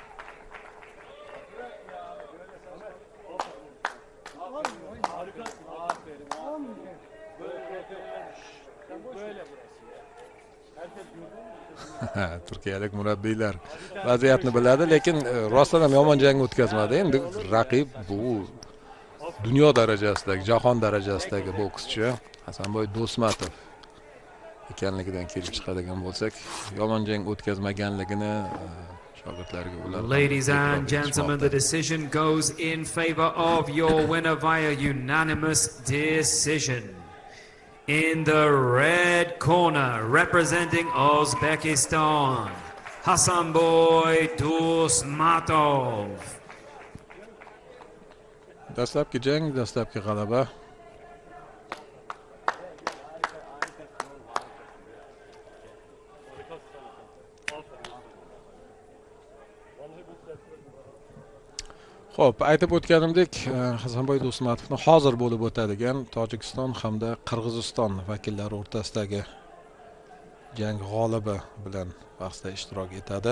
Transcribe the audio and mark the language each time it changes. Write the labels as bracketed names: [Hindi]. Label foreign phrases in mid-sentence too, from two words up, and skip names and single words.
[Uzbek] Turkiyalik murabbiylar vaziyatni biladi, lekin rostdan ham yomon jang o'tkazmadi. Endi raqib bu dunyo darajasidagi, jahon darajasidagi bokschi Hasanboy Do'stmatov ekanligidan kelib chiqadigan bo'lsak, yomon jang o'tkazmaganligini shogirdlariga ular. [English] Ladies and gentlemen, the decision goes in favor of your winner via unanimous decision. In the red corner, representing Uzbekistan, Hasanboy Do'stmatov. [Uzbek] Dastlabki jang, dastlabki g'alaba. Xo'p, aytib o'tganimdek, Hasanboy Do'stmatovni hozir bo'lib o'tadigan Tojikiston hamda Qirg'iziston vakillari o'rtasidagi jang g'olibi bilan bahsda ishtirok etadi.